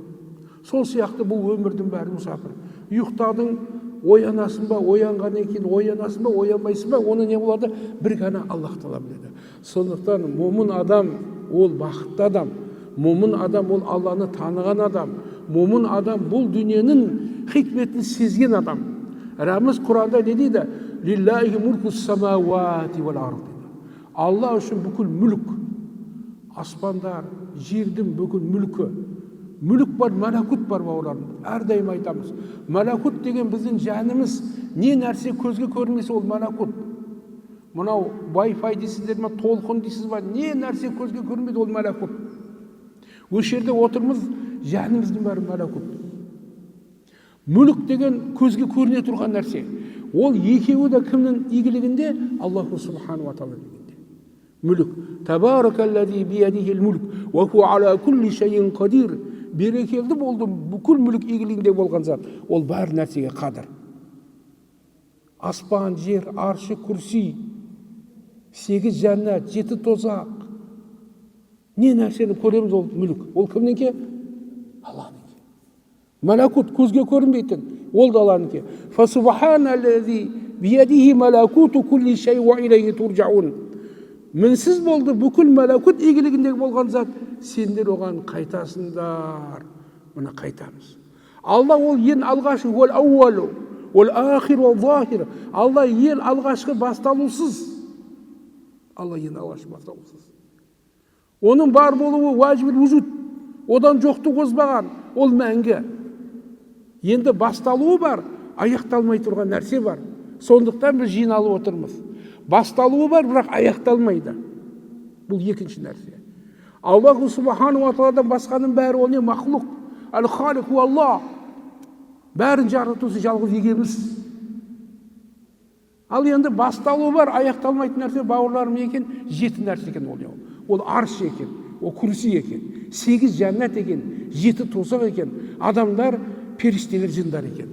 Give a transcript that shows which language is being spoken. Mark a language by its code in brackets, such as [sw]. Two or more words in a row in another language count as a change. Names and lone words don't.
[kk] Сол сияқты бұл өмірдің бәрі мүсәпір. Ұйықтадың, оянасың ба, оянғаннан кейін оянасың ба, оянбайсың ба, оны не болады? Bir ғана Аллах Тағала біледі. Сондықтан момын адам ол бақытты адам, момын адам ол Алланы таныған адам, момын адам бұл дүниенің хикметін сезген адам. Рәміз Құранда не дейді? [ar] لله ملك السماوات والأرض. [kk] Алла үшін бүкіл мүлік, аспандар, жердің бүкіл мүлкі. Мүлік бар, мәләкут бар бауырларым. Әрдайым айтамыз. Мәләкут деген біздің жанымыз, не нәрсе көзге көрінмесе ол мәләкут. Мынау Wi-Fi дейсіздер ме, толқын дейсіз ба, не нәрсе көзге көрінмейді ол мәләкут. Осы жерде отырмыз, жанымыздың бәрі мәләкут. Мүлік деген көзге көріне тұрған нәрсе. Ол екеуі де кімнің игілігінде? [ar] الله سبحانه وتعالى [kk] дегенде. Мүлік. [ar] تبارك الذي بيده الملك, وهو على كل شيء قدير. [kk] Берекелді болды, бүкіл мүлік игілігінде болған зат. Ол бар нәрсеге қадір. Аспан, жер, аршы, күрси, 8 жәннат, 7 тозақ. Не нәрсені көреміз ол мүлік? Ол кімніңке? Аллах'ныңке. Мәләкут көзге көрінбейтін. Ол да Аллах'ныңке. [ar] فسبحان الذي بيده ملكوت كل شيء وإليه ترجعون. [kk] Мінсіз болды, бүкіл мәләкут игілігіндегі болған зат, сендер оған қайтасыңдар. Мұны қайтамыз. Алла ол ең алғашы, ол ауалу, ол ахир, ол захир. Алла ең алғашқы басталусыз. Алла ең алғашқы басталусыз. Оның бар болуы [ar] واجب الوجود. [kk] Одан жоқты қозбаған, ол мәңгі. Енді басталуы бар, аяқталмай тұрған нәрсе бар. Сондықтан біз жиналып отырмыз. Басталуы бар, бірақ аяқталмайды. Бұл екінші нәрсе. [ar] الله سبحانه وتعالى [kk] басқаның бәрі ол не? Мақлуқ. [ar] الخالق والله. [kk] Бәрін жаратушы жалғыз егеміз. Ал енді басталуы бар, аяқталмайтын нәрсе бауырларым екен, 7 нәрсе екен ол не? Ол арш екен, ол күрси екен, 8 жәннат екен, 7 тозақ екен, адамдар, періштелер, жындар екен.